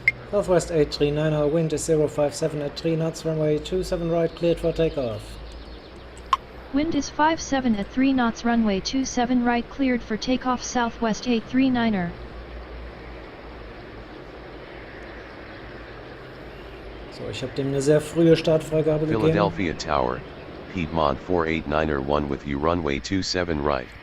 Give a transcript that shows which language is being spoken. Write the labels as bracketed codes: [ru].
[en] Southwest 839er, wind is 057 at 3 knots, runway 27 right, cleared for takeoff. Wind is 57 at 3 knots, runway 27 right, cleared for takeoff Southwest 839er. [de] So, ich habe dem eine sehr frühe Startfreigabe gegeben. [en] Philadelphia Tower, Piedmont 489er 1 with you runway 27 right.